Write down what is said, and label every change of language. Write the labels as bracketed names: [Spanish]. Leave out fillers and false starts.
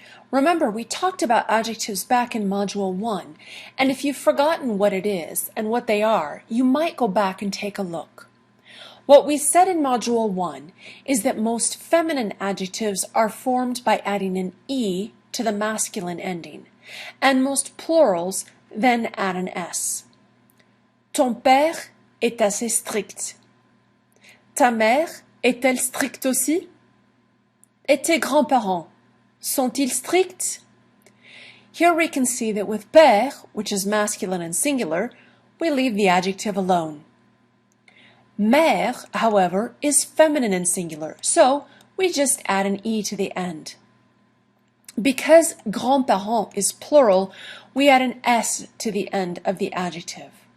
[English] Remember, we talked about adjectives back in Module 1, and if you've forgotten what it is and what they are, you might go back and take a look. What we said in Module 1 is that most feminine adjectives are formed by adding an E to the masculine ending, and most plurals then add an S. [French] Ton père est assez strict. Ta mère est-elle stricte aussi? Et tes grands-parents, sont-ils stricts? [English] Here we can see that with père, which is masculine and singular, we leave the adjective alone. Mère, however, is feminine and singular, so we just add an E to the end. Because grands-parents is plural, we add an S to the end of the adjective.